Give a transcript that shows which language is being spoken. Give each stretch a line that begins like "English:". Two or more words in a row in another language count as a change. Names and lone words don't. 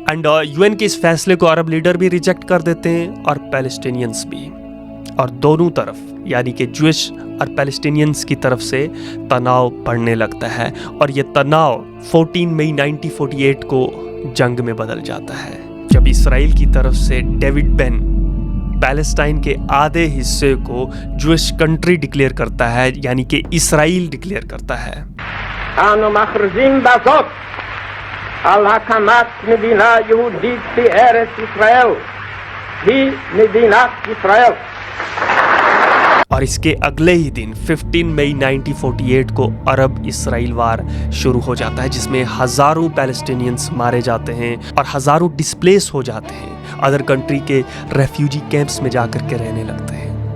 Hindi: एंड यूएन के इस फैसले को
English: Arab leader
Hindi: भी रिजेक्ट कर देते हैं और पैलेस्टीनियंस भी, और दोनों तरफ यानी कि ज्यूइश और पैलेस्टीनियंस की तरफ से तनाव बढ़ने लगता है और ये तनाव 14 मई 1948 को जंग में बदल जाता है जब इसराइल की तरफ से डेविड बेन पैलेस्टाइन के आधे हिस्से को
English: Jewish country declare
Hindi: करता है, यानी कि इसराइल डिक्लेयर करता है।
Hebrew: אנו מכריזים בזאת על הקמת מדינה יהודית בארץ ישראל, היא מדינת ישראל।
Hindi: और इसके अगले ही दिन 15 मई 1948 को अरब इसराइल वार शुरू हो जाता है जिसमें हज़ारों पैलेस्टीनियंस मारे जाते हैं और हज़ारों डिस्प्लेस हो जाते हैं,
English: other country
Hindi: के
English: refugee camps
Hindi: में जाकर के रहने लगते हैं।